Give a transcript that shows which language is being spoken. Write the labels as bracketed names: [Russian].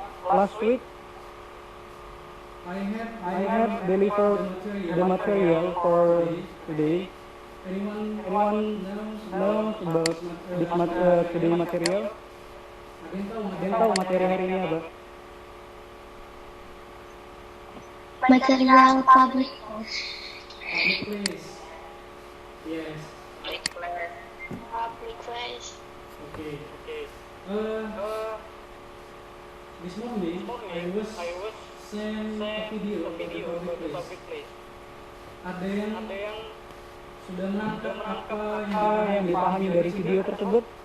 [English] Last week I had delivered the material for today. Anyone knows about this today material? [Indonesian] Ada yang tahu materi hari ini apa? [English] Material public. place. Yes. Public place. Okay. This morning I was sent a video of the public place. [Indonesian] Ada yang sudah menangkap apa Yang dipahami dari video tersebut?